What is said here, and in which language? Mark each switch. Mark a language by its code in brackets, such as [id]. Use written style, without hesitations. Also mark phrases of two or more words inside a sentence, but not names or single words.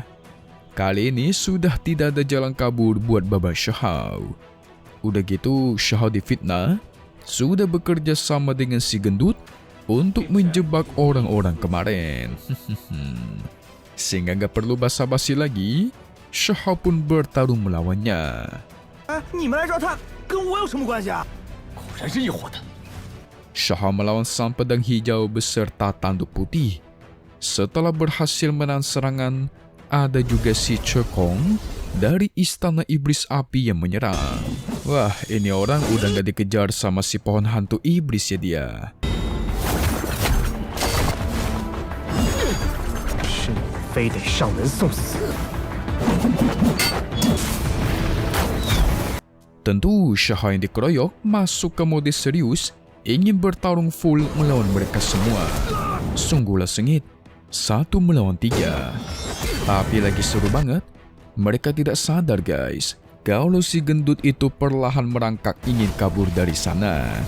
[id] Kali ini sudah tidak ada jalan kabur buat Babang Shihao. Udah gitu Shihao difitnah, sudah bekerja sama dengan si gendut untuk menjebak orang-orang kemarin. Sehingga gak perlu basa-basi lagi, Shihao pun bertarung melawannya. [zh] 你们来找他，跟我有什么关系啊？果然是一伙的。 [id] Shihao melawan sang pedang hijau beserta tanduk putih. Setelah berhasil menahan serangan, ada juga si Chekong dari istana iblis api yang menyerang. Wah, ini orang udah gak dikejar sama si pohon hantu iblis ya dia. [zh] 是你非得上门送死。 [id] Tentu Shahou yang dikeroyok masuk ke mode serius, ingin bertarung full melawan mereka semua. Sungguhlah sengit, 1 melawan 3. Tapi lagi seru banget, mereka tidak sadar guys, kalau si gendut itu perlahan merangkak ingin kabur dari sana.